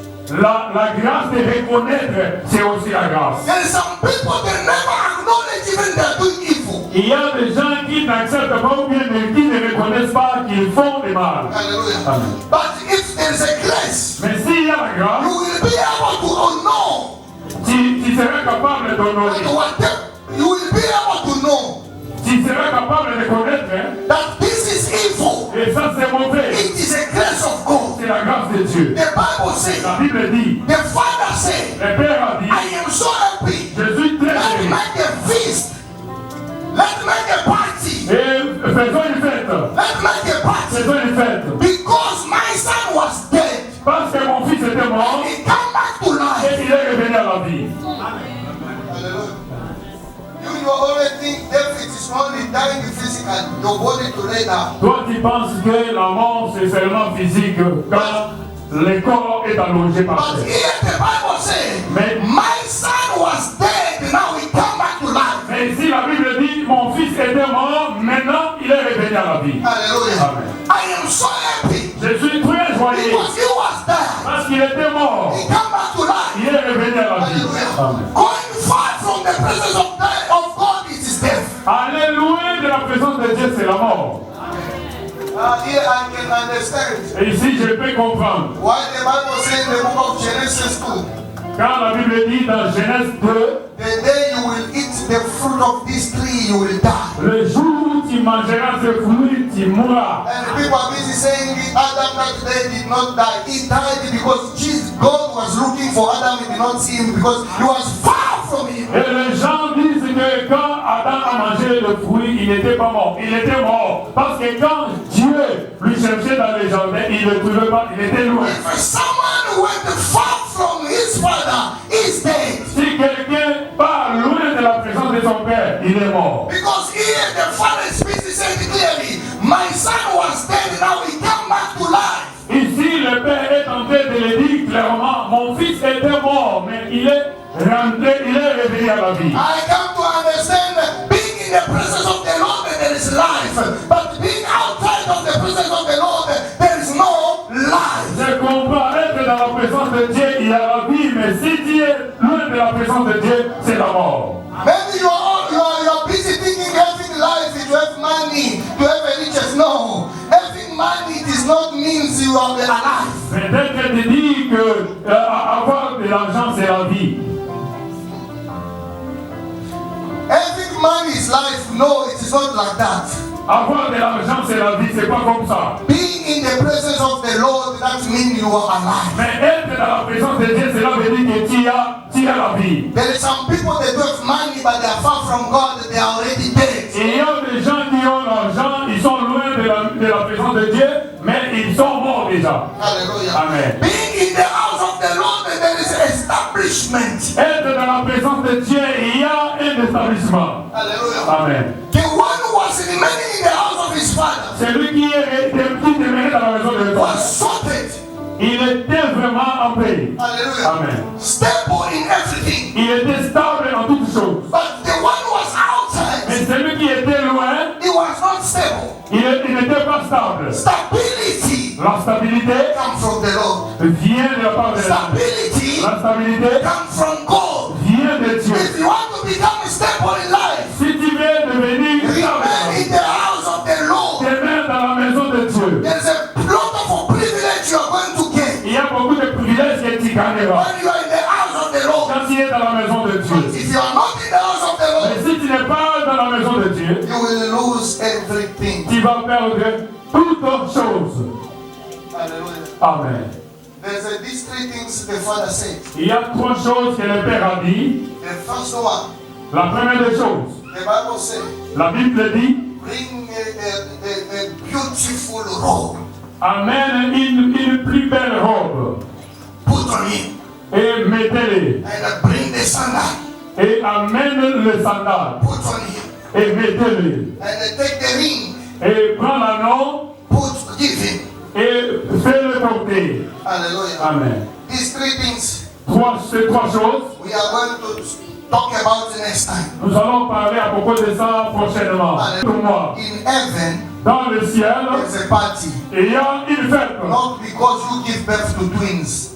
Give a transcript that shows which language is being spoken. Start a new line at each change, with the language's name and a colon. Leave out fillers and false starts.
French: La grâce de reconnaître, c'est aussi la grâce.
English: There are some people that never acknowledge even they're doing evil.
French: Il y a des gens qui n'acceptent pas ou bien qui ne reconnaissent pas qu'ils font du mal. Hallelujah. Amen.
English: But if there is a grace,
French: Mais s'il y a la grâce,
English: you will be able to know.
French: tu seras capable
English: That
French: d'honorer.
English: whatever, you will be able to know
French: Tu seras capable de connaître.
English: that this is evil.
French: Et ça, c'est mauvais.
English: It is a grace of God.
French: C'est la grâce de Dieu.
English: The Bible says,
French: La Bible dit,
English: the Father said,
French: le Père a dit,
English: I am so happy.
French: je suis très
English: Let's
French: heureux.
English: make a feast. Let's make a party.
French: Et faisons une fête.
English: Let's make a party.
French: Faisons une fête.
English: Because my son was dead.
French: Parce que mon fils était mort
English: He come back to life.
French: et il est revenu à la vie. Hallelujah.
English: You always think death is only dying physically, your body to lay down.
French: Toi, tu penses que la mort, c'est seulement physique quand le corps est allongé par
English: But
French: terre.
English: here the Bible says,
French: Mais,
English: my son was dead, now he come back to life.
French: mais ici, la Bible dit, mon fils était mort, maintenant il est revenu à la vie. Hallelujah. Amen.
English: I am so happy
French: Je suis très joyeux
English: because he was dead.
French: parce qu'il était mort.
English: He come back to life.
French: Il est revenu à la vie. Hallelujah. Amen.
English: Going far from the presence of God, it is death.
French: Aller loin de la présence de Dieu, c'est la mort.
English: Here I can understand
French: Et ici, je peux comprendre.
English: why the Bible says in the book of Genesis 2,
French: Quand la Bible dit dans Genèse 2,
English: the day you will eat the fruit of this tree, you will die. le jour où tu mangeras ce fruit, tu mourras. And people are busy saying Adam that day did not die. He died because God was looking for Adam, he did not see him because he was far from him.
French: Et les gens disent que quand Adam a mangé le fruit, il n'était pas mort. Il était mort. Parce que quand Dieu lui cherchait dans les jardins, il ne le trouvait pas. Il était loin.
English: If someone went far from his father, he's dead.
French: Si quelqu'un part loin de la présence de son père, il est mort.
English: Because here the father speaks, he said clearly, my son was dead, now he come back to life.
French: Ici, le père est en train de le dire clairement, mon fils était mort, mais il est rentré, il est revenu à la vie.
English: I come to understand being in the presence of the Lord there is life, but being outside of the presence of the Lord there is no life.
French: Je comprends, être dans la présence de Dieu, il y a la vie, mais si tu es loin de la présence de Dieu, c'est la mort.
English: Maybe you are busy thinking having life is to have money, to have riches. No, having money it is not means you are alive.
French: Peut-être que tu dis que avoir de l'argent, c'est la vie.
English: Having money is life. No, it is not like that.
French: Avoir de l'argent, c'est la vie, c'est pas comme ça.
English: Being in the presence of the Lord, that means you are alive.
French: Mais être dans la présence de Dieu, cela veut dire que tu as la vie.
English: There are some people that do have money, but they are far from God. They are already dead.
French: Il y a des gens qui ont l'argent, ils sont loin de la présence de Dieu, mais ils sont morts déjà. Hallelujah. Amen.
English: Being in the house of the Lord, there is establishment.
French: Être dans la présence de Dieu, il y a un établissement. Hallelujah. Amen.
English: The one who was remaining in the house of his father
French: Celui qui demeurait dans la maison de
English: was
French: Dieu,
English: sorted.
French: il était vraiment en paix. Hallelujah. Amen.
English: Stable in everything.
French: Il était stable en toutes choses.
English: But the one who was outside,
French: Mais celui qui était loin,
English: he was not stable.
French: il n'était pas stable.
English: Stability
French: La stabilité
English: comes from the Lord.
French: vient de la part de Dieu.
English: Stability
French: La stabilité
English: comes from God.
French: vient de Dieu.
English: If you want to become stable in life,
French: Si tu veux devenir
English: remain
French: stable,
English: in the house of the Lord.
French: demeure dans la maison de Dieu.
English: There's a lot of privilege you are going to get
French: Il y a beaucoup de privilèges que tu gagneras
English: when you are in the house of the Lord.
French: quand tu es dans la maison de
English: But
French: Dieu.
English: if you are not in the house of the Lord,
French: Mais si tu n'es pas dans la maison de Dieu,
English: you will lose everything.
French: tu vas perdre toutes choses. Hallelujah. Amen.
English: These three things the Father said.
French: Il y a trois choses que le Père a dit.
English: The first one,
French: La première des choses,
English: the Bible said,
French: la Bible dit,
English: bring a beautiful robe.
French: amène une plus belle robe
English: Put on him.
French: et mettez-les.
English: And bring the sandal.
French: Et amène le sandal
English: Put on him.
French: et mettez-les.
English: And take the ring.
French: Et prends l'anneau
English: Give him.
French: et fais-le porter. Hallelujah. Amen.
English: These three things
French: Ces trois choses,
English: we are going to talk about it next time.
French: Nous allons parler à propos de ça prochainement. Pour moi,
English: In heaven,
French: dans le ciel,
English: there's a party.
French: il y a une fête.
English: Not because you give birth to twins.